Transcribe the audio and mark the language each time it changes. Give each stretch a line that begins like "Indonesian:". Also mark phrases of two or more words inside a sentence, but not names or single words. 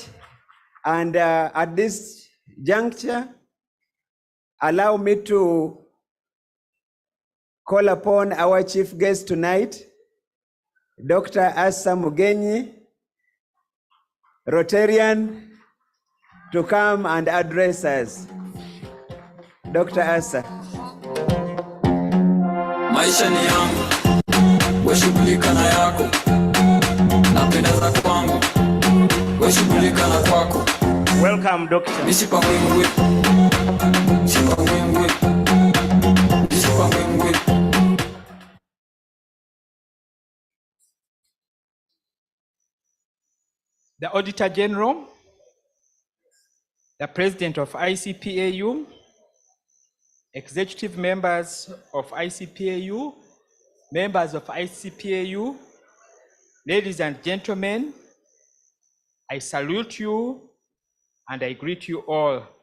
English: And at this juncture, allow me to call upon our chief guest tonight, Dr. Asa Mugenyi, Rotarian, to come and address us. Dr. Asa.
Swahili: Maisha ni yangu, we shughulika na yako, napendeza kwangu, we shughulika na kwako.
English: Welcome, Doctor. Nishipa mwingwi, nishipa mwingwi, nishipa mwingwi. The Auditor General, the President of ICPAU, executive members of ICPAU, members of ICPAU, ladies and gentlemen, I salute you and I greet you all.